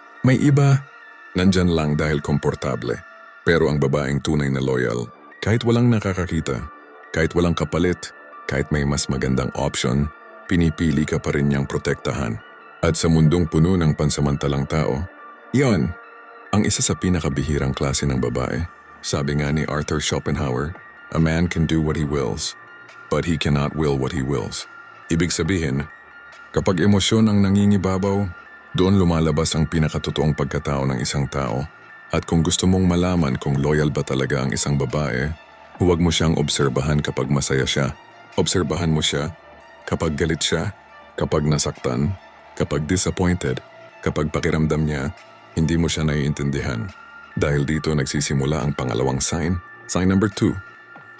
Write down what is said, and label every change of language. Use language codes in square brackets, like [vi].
[tl] May iba, nandyan lang dahil komportable. Pero ang babaeng tunay na loyal, kahit walang nakakakita, kahit walang kapalit, kahit may mas magandang option, pinipili ka pa rin niyang protektahan. At sa mundong puno ng pansamantalang tao, yon ang isa sa pinakabihirang klase ng babae. Sabi nga ni [en] Arthur Schopenhauer, a man can do what he wills, but he cannot will what he wills. [tl] Ibig sabihin, kapag emosyon ang nangingibabaw, doon lumalabas ang pinakatotoong pagkatao ng isang tao. At kung gusto mong malaman kung loyal ba talaga ang isang babae, huwag mo siyang obserbahan kapag masaya siya. Obserbahan mo siya kapag galit siya, kapag nasaktan, kapag disappointed, kapag pakiramdam niya, hindi mo siya naiintindihan. Dahil dito nagsisimula ang pangalawang sign. Sign number 2.